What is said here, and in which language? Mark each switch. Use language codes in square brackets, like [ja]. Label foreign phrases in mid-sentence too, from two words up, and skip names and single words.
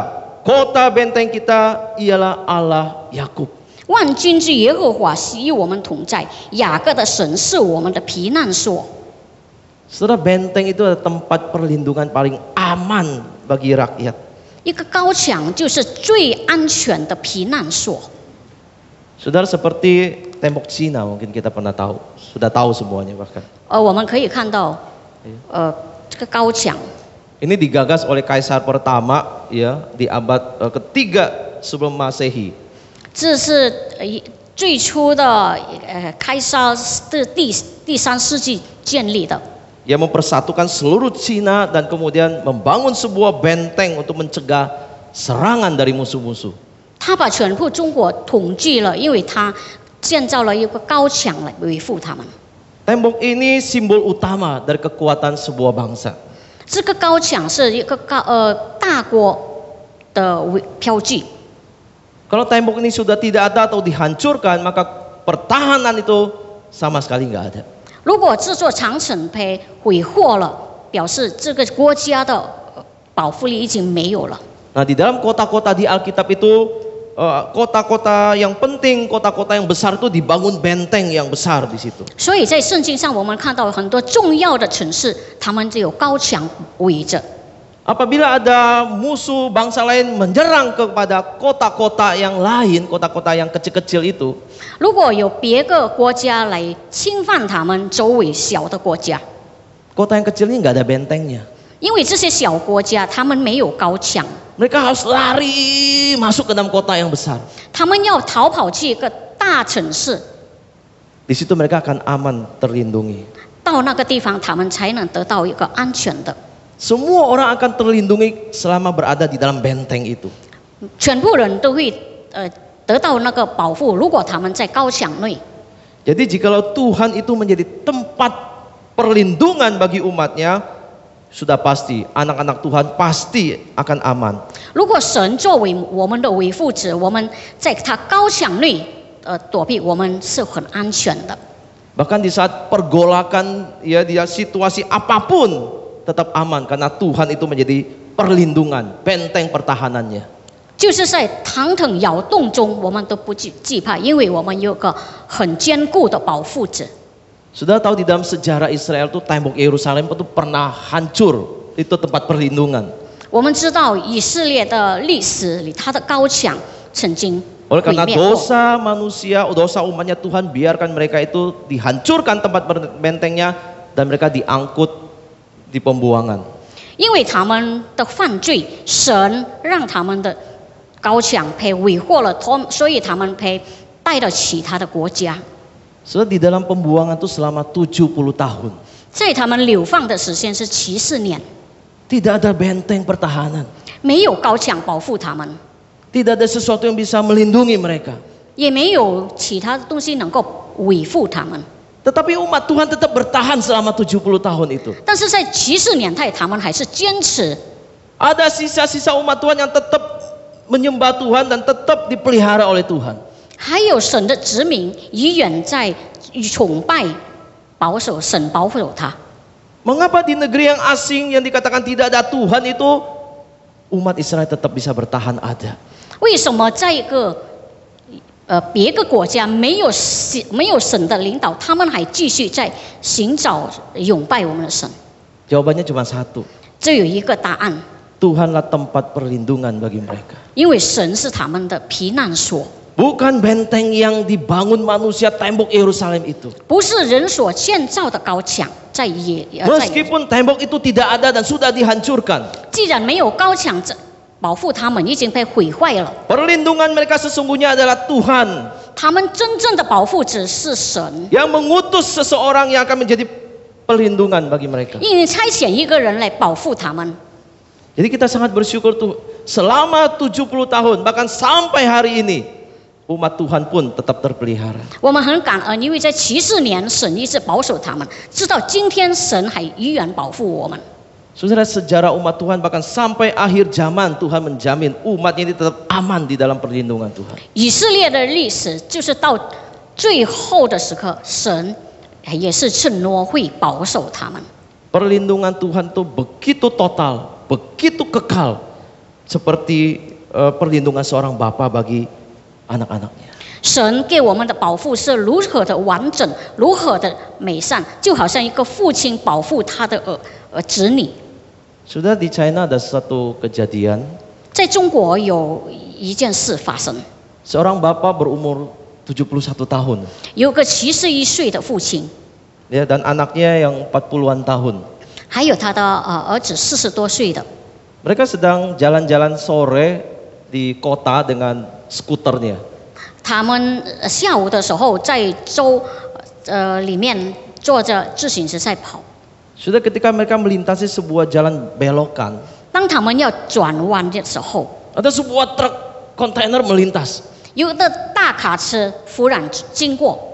[id] Kota benteng kita ialah Allah Yakub. [zh] 万军之耶和华与我们同在，雅各的神是我们的避难所。 [id] Saudara, benteng itu adalah tempat perlindungan paling aman bagi rakyat. [zh] 一个高墙就是最安全的避难所。 [id] Saudara, seperti tembok Cina mungkin kita pernah tahu, sudah tahu semuanya bahkan. [zh] 我们可以看到，这个高墙， [id] Ini digagas oleh Kaisar pertama ya di abad ketiga sebelum Masehi. [zh] 这是最初的开沙的第3世纪建立的。 [id] Ia mempersatukan seluruh Cina dan kemudian membangun sebuah benteng untuk mencegah serangan dari musuh-musuh. [zh] 他把全部中国统治了，因为他建造了一个高墙来维护他们。 [id] Tembok ini simbol utama dari kekuatan sebuah bangsa. [zh] 这个高墙是一个大国的标记。 [id] Kalau tembok ini sudah tidak ada atau dihancurkan, maka pertahanan itu sama sekali nggak ada. [zh] 如果这座长城被毁坏了，表示这个国家的保护力已经没有了。 [id] Nah, di dalam kota-kota di Alkitab itu, kota-kota yang penting, kota-kota yang besar itu dibangun benteng yang besar di situ. [zh] 所以在圣经上，我们看到很多重要的城市，他们就有高墙围着。 [id] Apabila ada musuh bangsa lain menyerang kepada kota-kota yang lain, kota-kota yang kecil-kecil itu, [zh] 如果有别个国家来侵犯他们周围小的国家， [id] kota yang kecil ini nggak ada bentengnya. [zh] 因为这些小国家他们没有高墙， [id] Mereka harus lari masuk ke dalam kota yang besar. [zh] 他们要逃跑去一个大城市， [id] Di situ mereka akan aman, terlindungi. [zh] 到那个地方他们才能得到一个安全的。 [id] Semua orang akan terlindungi selama berada di dalam benteng itu. [zh] 全部人都会得到那个保护，如果他们在高墙内。 [id] Jadi jikalau Tuhan itu menjadi tempat perlindungan bagi umatnya, sudah pasti anak-anak Tuhan pasti akan aman. [zh] 如果神作为我们的维护者，我们在他高墙内躲避，我们是很安全的。 [id] Bahkan di saat pergolakan, ya di situasi apapun tetap aman karena Tuhan itu menjadi perlindungan, benteng pertahanannya. [zh] 就是在腾腾摇动中，我们都不惧怕，因为我们有个很坚固的保护者。 [id] Sudah tahu di dalam sejarah Israel itu tembok Yerusalem itu pernah hancur, itu tempat perlindungan. [zh] 我们知道以色列的历史里，它的高墙曾经 [id] Oleh [zh] 毁 [id] karena [zh] 灭过。 [id] dosa manusia, dosa umatnya Tuhan biarkan mereka itu dihancurkan tempat bentengnya dan mereka diangkut di pembuangan. [zh] 因为他们的犯罪，神让他们的高墙被毁获了，所以他们被带到其他的国家。 [id] Saudara, di dalam pembuangan itu selama 70 tahun. [zh] 在他们流放的时间是74年， [id] Tidak ada benteng pertahanan. [zh] 没有高墙保护他们， [id] Tidak ada sesuatu yang bisa melindungi mereka. [zh] 也没有其他的东西能够维护他们。 [id] Tetapi umat Tuhan tetap bertahan selama 70 tahun itu. [zh] 但是在74年代，他们还是坚持。 [id] Ada sisa-sisa umat Tuhan yang tetap menyembah Tuhan dan tetap dipelihara oleh Tuhan. [zh] 还有神的子民依然在崇拜、保守神，保守他。 [id] Mengapa di negeri yang asing yang dikatakan tidak ada Tuhan itu umat Israel tetap bisa bertahan ada? [zh] 为什么在一个别个国家没有神的领导，他们还继续在寻找拥拜我们的神？ [id] Jawabannya cuma satu. [zh] 这有一个答案， [id] Tuhanlah tempat perlindungan bagi mereka. [zh] 因为神是他们的避难所， [id] Bukan benteng yang dibangun manusia tembok Yerusalem itu. [zh] 不是人所建造的高墙。在 [id] Meskipun tembok itu tidak ada dan sudah dihancurkan. [zh] 既然没有高墙保护他们，已经被毁坏了。 [id] Perlindungan mereka sesungguhnya adalah Tuhan [zh] 他们真正的保护者是神， [id] yang mengutus seseorang yang akan menjadi perlindungan bagi mereka. [zh] 因为差遣一个人来保护他们。 [id] Jadi kita sangat bersyukur tuh selama 70 tahun bahkan sampai hari ini umat Tuhan pun tetap terpelihara. [zh] 我们很感恩，因为在74年神一直保守他们，直到今天神还依然保护我们。 [id] Saudara, sejarah umat Tuhan bahkan sampai akhir zaman Tuhan menjamin umatnya ini tetap aman di dalam perlindungan Tuhan. [zh] 以色列的历史就是到最后的时刻，神也是承诺会保守他们。 [id] Perlindungan Tuhan itu begitu total, begitu kekal seperti perlindungan seorang bapa bagi anak-anaknya. [zh] 神给我们的保护是如何的完整，如何的美善，就好像一个父亲保护他的子女。 [id] Sudah di China ada satu kejadian, [zh] 在中国有一件事发生， [id] seorang bapak berumur 71 tahun, [zh] 有个71岁的父亲， [id] ya, dan anaknya yang 40-an tahun. [zh] 还有他的儿子40多岁的， [id] Mereka sedang jalan-jalan sore di kota dengan skuternya. [zh] 他们下午的时候在州里面坐着自行车在跑。 [id] Sudah ketika mereka melintasi sebuah jalan belokan, [zh] 当他们要转弯的时候， [id] ada sebuah truk kontainer melintas, [zh] 有的大卡车忽然经过，